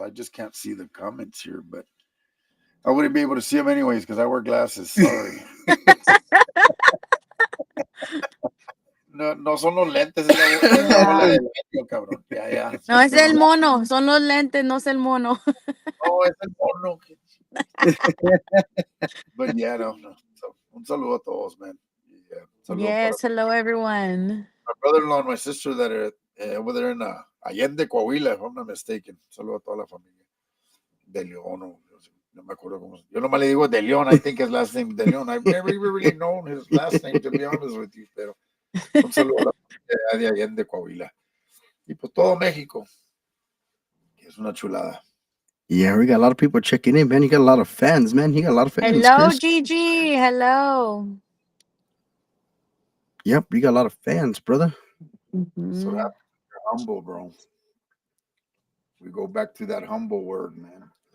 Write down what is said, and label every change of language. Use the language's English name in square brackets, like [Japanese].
[English] I just can't see the comments here, but I wouldn't be able to see them anyways because I wear glasses. Sorry. [Spanish] No, no son los lentes, es la bola de vidrio, cabrón. Ya, ya. No es el mono, son los lentes, no es el mono. No, es el mono. [English] But yeah, [Spanish] no, no. So, un saludo a todos, man. Yeah, un saludo para [English] Yes, hello, everyone. my brother-in-law and my sister that are over there in Allende, Coahuila, if I'm not mistaken. [Spanish] Saludo a toda la familia. De León, no me acuerdo cómo. Yo nomás le digo De León, [English] I think his last name De León. I've never even really known his last name, to be honest with you, [Spanish] pero un saludo a la familia de Allende, Coahuila. Y pues todo México, que es una chulada. [English] Yeah, we got a lot of people checking in, man. You got a lot of fans, man. You got a lot of fans. Hello, Chris. Gigi. Hello. Yep, you got a lot of fans, brother. So Mhm. you're humble, bro. We go back to that humble word, man.